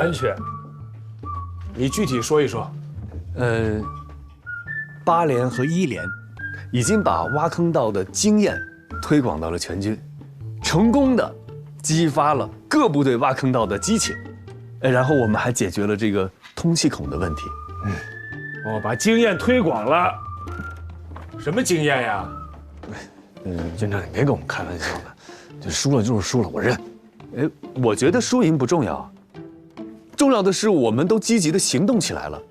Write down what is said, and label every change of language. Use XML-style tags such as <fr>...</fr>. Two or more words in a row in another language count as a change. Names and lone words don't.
<zh>安全。你具体说一说。 8连和1连已经把挖坑道的经验推廣到了全軍，成功的激發了各部隊挖坑道的激情。然後我們還解決了這個通氣孔的問題。把經驗推廣了，什麼經驗呀？軍長，你別跟我們開玩笑了，就輸了就是輸了，我認。我覺得輸贏不重要，重要的是我們都積極的行動起來了。</zh>